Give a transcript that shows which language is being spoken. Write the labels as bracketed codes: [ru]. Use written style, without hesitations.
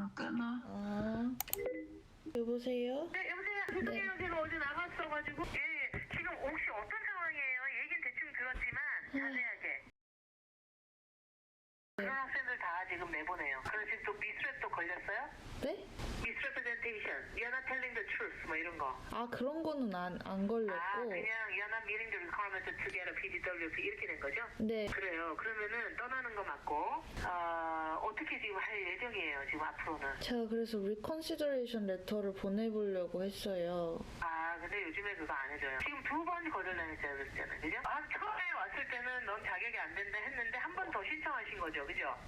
[ko] 끊어. 여보세요? 네, 여보세요. 죄송해요. 제가 어제 나갔어가지고. 예, 지금 혹시 어떤 상황이에요? 얘기는 대충 들었지만 자세하게. 그런 학생들 다 지금 내보내요. 그래서 지금 또 미스랩도 걸렸어요? 네? [en] Misrepresentation, you're not telling the truth, [ko] 뭐 이런 거. 아 그런 거는 안 걸렸고 그냥 [en] you're not meeting the requirements to get a PGWP [ko] 이렇게 된 거죠? 네. 그래요. 그러면은 떠나는 거 맞고 어떻게 지금 할 예정이에요? 지금 앞으로는. 제가 그래서 reconsideration 레터를 보내보려고 했어요. 근데 요즘에 그거 안 해줘요. 지금 2번 거절당했어요, 그랬잖아요, 그죠? 처음에 왔을 때는 넌 자격이 안 된다 했는데 한 번 더 신청하신 거죠, 그죠?